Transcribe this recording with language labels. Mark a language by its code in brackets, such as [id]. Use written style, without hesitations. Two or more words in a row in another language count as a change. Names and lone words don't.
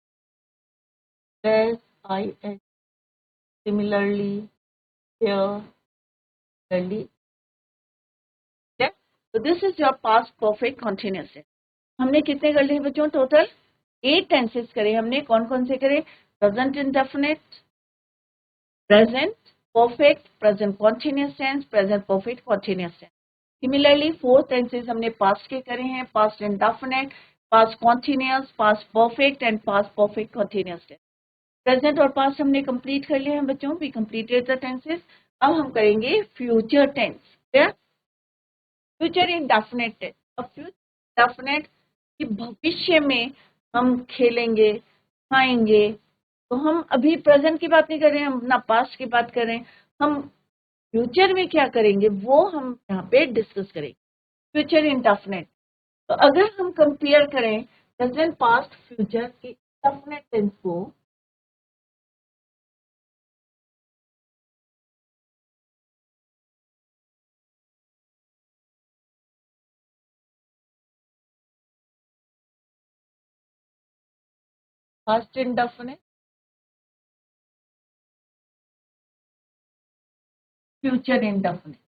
[en] S I N, similarly, similarly. तो this is your past perfect continuous. [hi] हमने कितने कर लिए बच्चों, टोटल 8 टेंसेस करे हमने। कौन कौन से करे, [en] present indefinite, present, perfect, present continuous tense, present perfect continuous tense. Similarly, 4 tenses [hi] हमने past के करे हैं, [en] past indefinite, past continuous, past perfect and past perfect continuous tense. [hi] Present और past हमने complete कर लिया है बच्चों, [en] we completed the tenses. [hi] अब हम करेंगे [en] future tense. [hi] क्या? [en] Future indefinite tense. [hi] अब [en] future indefinite [hi] कि भविष्य में हम खेलेंगे, खाएंगे, तो हम अभी प्रेजेंट की बात नहीं कर रहे हैं, हम ना पास्ट की बात कर रहे हैं, हम फ्यूचर में क्या करेंगे वो हम यहाँ पे डिस्कस करेंगे. [en] future indefinite. [hi] तो अगर हम कंपेयर करें [en] present past future [hi] के [en] indefinite tense [hi] को, [en] past indefinite, future indefinite.